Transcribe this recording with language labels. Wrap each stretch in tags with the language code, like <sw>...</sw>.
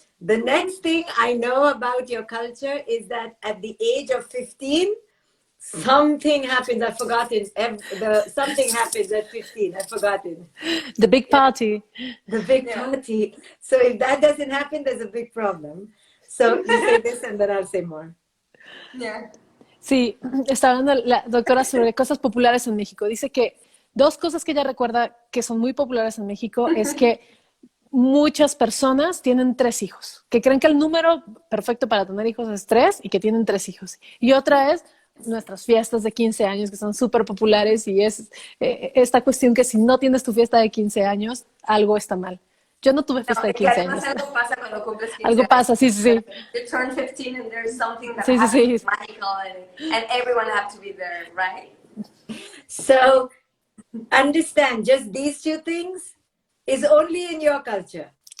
<en>The next thing I know about your culture is that at the age of 15, something happens. I've forgotten. Something happens at 15. I've forgotten. The big party. The big party. So if that doesn't happen, there's a big problem. So you say this and then I'll say more. Yeah.</en> <es>Sí, está hablando la doctora sobre cosas populares en México. Dice que 2 cosas que ella recuerda que son muy populares en México es que muchas personas tienen 3 hijos, que creen que el número perfecto para tener hijos es 3 y que tienen 3 hijos. Y otra es nuestras fiestas de 15 años que son súper populares y es esta cuestión que si no tienes tu fiesta de 15 años, algo está mal. Yo no tuve fiesta de 15 años. Algo pasa cuando cumples 15 algo pasa, sí.</es> <en>You turn 15 and there's something that happens magical and everyone have to be there, right? So understand, just these 2 things is only in your culture.</en>